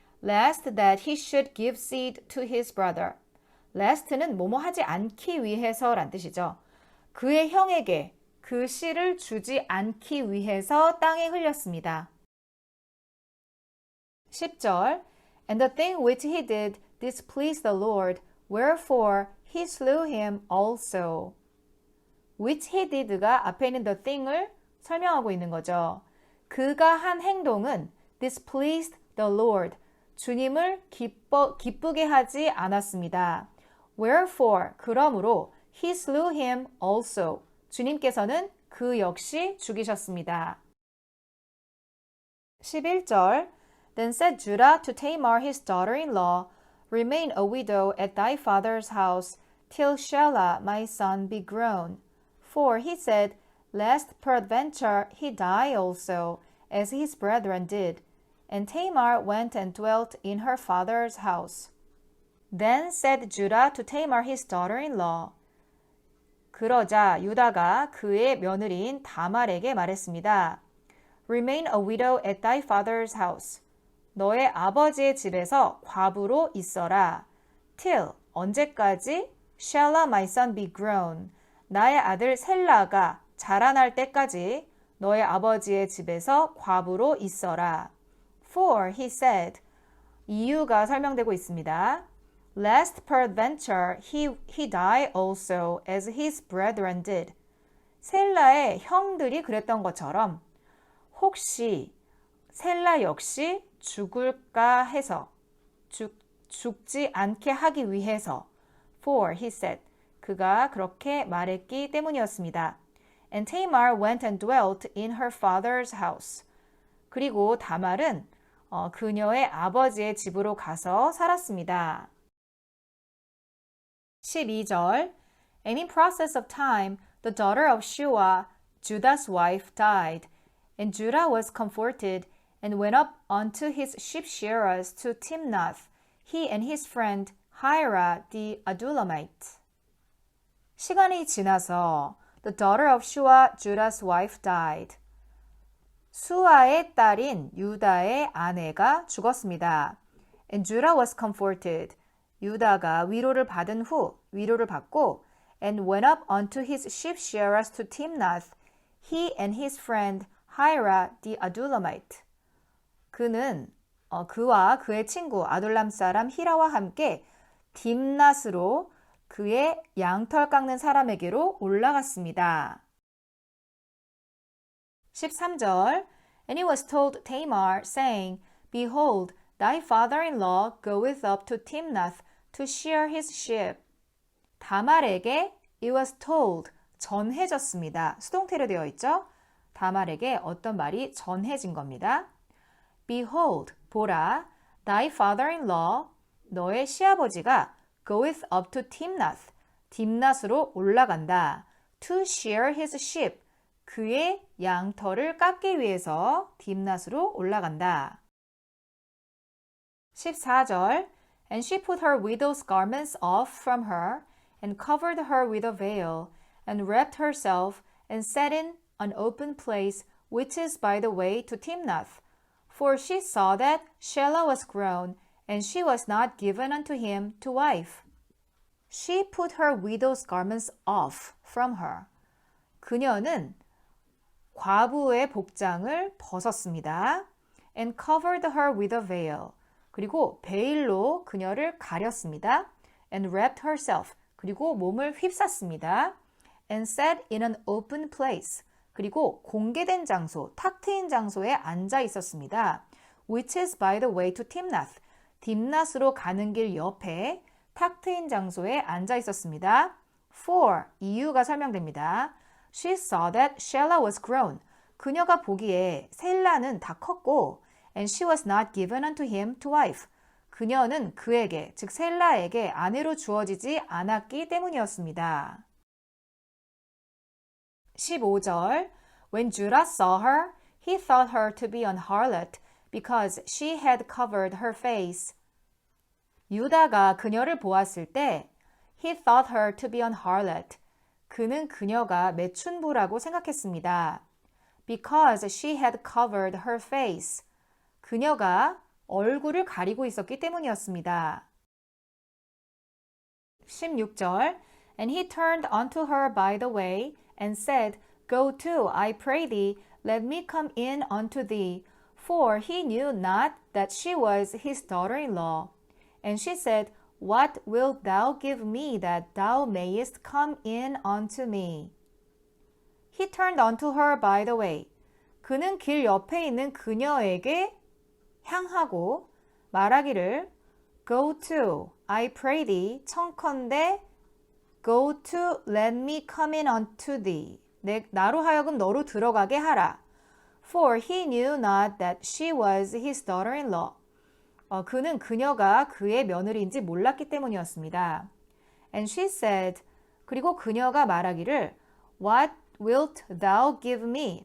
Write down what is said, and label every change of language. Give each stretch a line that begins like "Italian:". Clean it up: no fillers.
English: Lest that he should give seed to his brother.
Korean: lest는 뭐뭐 하지 않기 위해서 란 뜻이죠. 그의 형에게 그 씨를 주지 않기 위해서 땅에 흘렸습니다.
English: 10절 And the thing which he did displeased the Lord, wherefore he slew him also. which he did
Korean: 가 앞에 있는
English: the thing
Korean: 을 설명하고 있는 거죠. 그가 한 행동은
English: displeased the Lord.
Korean: 주님을 기쁘게 하지 않았습니다.
English: Wherefore,
Korean: 그러므로
English: he slew him also.
Korean: 주님께서는 그 역시 죽이셨습니다.
English: 11절 Then said Judah to Tamar his daughter-in-law, Remain a widow at thy father's house till Shelah my son be grown. For he said, Lest peradventure he die also, as his brethren did. And Tamar went and dwelt in her father's house. Then said Judah to Tamar his daughter-in-law.
Korean: 그러자 유다가 그의 며느리인 다말에게 말했습니다.
English: Remain a widow at thy father's house.
Korean: 너의 아버지의 집에서 과부로 있어라.
English: Till
Korean: 언제까지?
English: Shelah my son be grown.
Korean: 나의 아들 셀라가 자라날 때까지 너의 아버지의 집에서 과부로 있어라.
English: For he said,
Korean: 이유가 설명되고 있습니다.
English: Lest peradventure he die also as his brethren did.
Korean: 셀라의 형들이 그랬던 것처럼 혹시 셀라 역시 죽을까 해서 죽지 않게 하기 위해서
English: For he said
Korean: 그가 그렇게 말했기 때문이었습니다.
English: And Tamar went and dwelt in her father's house.
Korean: 그리고 다말은 그녀의 아버지의 집으로 가서 살았습니다.
English: 12절 And in process of time, the daughter of Shuah, Judah's wife, died. And Judah was comforted and went up unto his sheep shearers to Timnath, he and his friend Hirah the Adullamite.
Korean: 시간이 지나서
English: the daughter of Shuah, Judah's wife, died.
Korean: 수아의 딸인 유다의 아내가 죽었습니다.
English: And Judah was comforted.
Korean: 유다가 위로를 받고
English: and went up unto his sheep shearers to Timnath, he and his friend Hirah the Adullamite.
Korean: 그는 그와 그의 친구 아둘람 사람 히라와 함께 딥낫으로 그의 양털 깎는 사람에게로 올라갔습니다.
English: 13절 And it was told Tamar, saying, Behold, thy father-in-law goeth up to Timnath to shear his sheep.
Korean: 다말에게
English: it was told,
Korean: 전해졌습니다. 수동태로 되어 있죠? 다말에게 어떤 말이 전해진 겁니다.
English: Behold,
Korean: 보라,
English: thy father-in-law,
Korean: 너의 시아버지가
English: goeth up to Timnath,
Korean: 딥낫으로 올라간다.
English: To shear his sheep,
Korean: 그의 양털을 깎기 위해서 딥낫으로 올라간다.
English: 14절 And she put her widow's garments off from her, and covered her with a veil, and wrapped herself, and sat in an open place, which is by the way to Timnath. For she saw that Shelah was grown, and she was not given unto him to wife. She put her widow's garments off from her.
Korean: 그녀는 과부의 복장을 벗었습니다.
English: And covered her with a veil.
Korean: 그리고 베일로 그녀를 가렸습니다.
English: And wrapped herself.
Korean: 그리고 몸을 휩쌌습니다.
English: And sat in an open place.
Korean: 그리고 공개된 장소, 탁 트인 장소에 앉아 있었습니다.
English: Which is by the way to Timnath.
Korean: 딥낫으로 가는 길 옆에 탁 트인 장소에 앉아 있었습니다. For, 이유가 설명됩니다.
English: She saw that Shelah was grown.
Korean: 그녀가 보기에 셀라는 다 컸고
English: and she was not given unto him to wife.
Korean: 그녀는 그에게, 즉 셀라에게 아내로 주어지지 않았기 때문이었습니다.
English: 15절 When Judah saw her, he thought her to be an harlot because she had covered her face.
Korean: 유다가 그녀를 보았을 때
English: he thought her to be an harlot.
Korean: 그는 그녀가 매춘부라고 생각했습니다.
English: Because she had covered her face.
Korean: 그녀가 얼굴을 가리고 있었기 때문이었습니다.
English: 16절 And he turned unto her by the way and said, Go to, I pray thee, let me come in unto thee. For he knew not that she was his daughter-in-law. And she said, What wilt thou give me that thou mayest come in unto me? He turned unto her by the way.
Korean: 그는 길 옆에 있는 그녀에게 향하고 말하기를
English: Go to, I pray thee,
Korean: 청컨대
English: Go to, let me come in unto thee.
Korean: 나로 하여금 너로 들어가게 하라.
English: For he knew not that she was his daughter-in-law.
Korean: 그는 그녀가 그의 며느리인지 몰랐기 때문이었습니다.
English: And she said,
Korean: 그리고 그녀가 말하기를
English: What wilt thou give me?